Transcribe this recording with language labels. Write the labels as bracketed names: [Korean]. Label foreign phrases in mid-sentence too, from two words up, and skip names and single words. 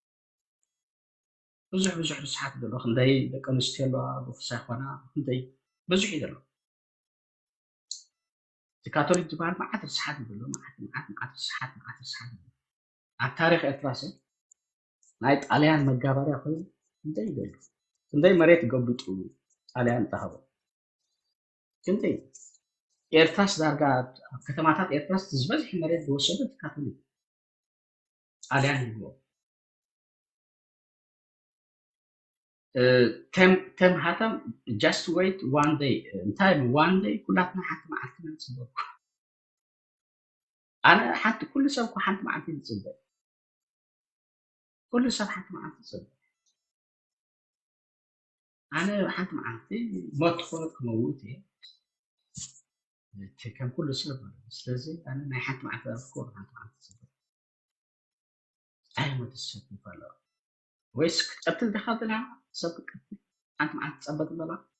[Tigrinya] ብዙሕ ርስሓት ዘሎ ክንደይ ደቂ ኣንስትዮ ኣለዋ ብክሳ ይኮና ክንደይ ብዙሕ እዩ ዘሎ እቲ ካቶሊክ ዝበሃል መዓት ርስሓት እዩ ዘሎ መዓት ርስሓት ኣብ ታሪክ ኤርትራ ሰብ ናይ ጣልያን መጋባርያ ኮይኑ ክንደይ እዩ ዘሎ ክንደይ መሬት ገቢጡ ጣልያን ተሃቦ ክንደይ ኤርትራስ ዳርጋ ከተማታት ኤርትራስ ዝበዝሕ መሬት ዝወሰደት ካቶሊክ ጣልያን ይብሎ ተምሃተም [English] just wait one day [Tigrinya] እንታይ [English] one day [Tigrinya] ኩላትና ሓንቲ መዓልቲ ንፅበቅ ኣነ ሓንቲ ኩሉ ሰብ ኮ ሓንቲ መዓልቲ ንፅበቅ ኩሉ ሰብ ሓንቲ መዓልቲ ንፅበቅ ኣነ ሓንቲ መዓልቲ ሞት ኮነ ክመውት እየ ከም ኩሉ ሰብ ስለዚ ኣነ ናይ ሓንቲ መዓልቲ ኣፍኮር ሓንቲ መዓልቲ ንፅበቅ ኣይሞት ሰብ ይፈለ ወይስ ክትቀትል ዲኻ ዘላ ሰብ ክትቀትል ሓንቲ መዓልቲ ትፀበጥ ዘላ